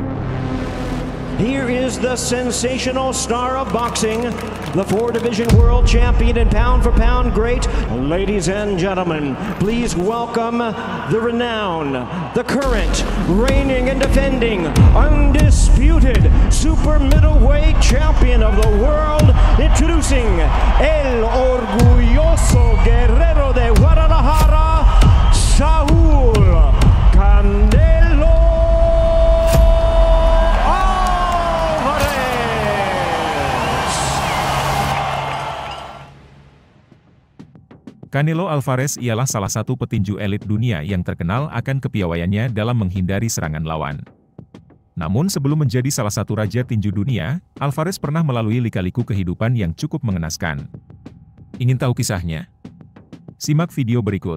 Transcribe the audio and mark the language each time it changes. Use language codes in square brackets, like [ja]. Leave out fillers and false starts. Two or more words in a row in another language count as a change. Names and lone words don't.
[en] Here is the sensational star of boxing, the four-division world champion and pound-for-pound great. Ladies and gentlemen, please welcome the renowned, the current, reigning and defending, undisputed super middleweight champion of the world, introducing El Orgulloso Guerrero de Guadalajara, Saul Canelo [id] Canelo Alvarez ialah salah satu petinju elit dunia yang terkenal akan kepiawaiannya dalam menghindari serangan lawan. Namun sebelum menjadi salah satu raja tinju dunia, Alvarez pernah melalui lika-liku kehidupan yang cukup mengenaskan. Ingin tahu kisahnya? Simak video berikut.